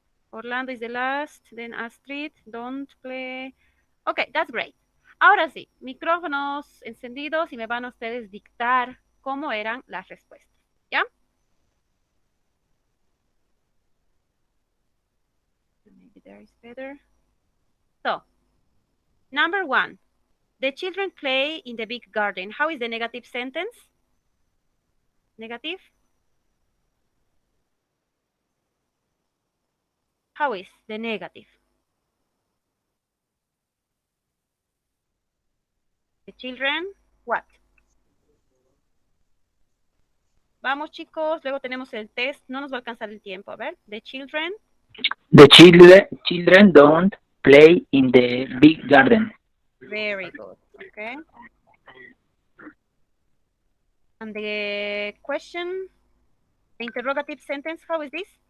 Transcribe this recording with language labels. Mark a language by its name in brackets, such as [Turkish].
[English] Orlando is the last, then Astrid, don't play. Ok, that's great. [Spanish] Ahora sí, micrófonos encendidos y me van a ustedes dictar cómo eran las respuestas. ¿Ya? [English] Maybe there is better. So, number 1. The children play in the big garden. How is the negative sentence? Negative? How is the negative? The children, what? [Spanish] Vamos, chicos, luego tenemos el test. No nos va a alcanzar el tiempo. A ver, [English] the children. The children don't play in the big garden. Very good. Okay. And the question, the interrogative sentence, how is this?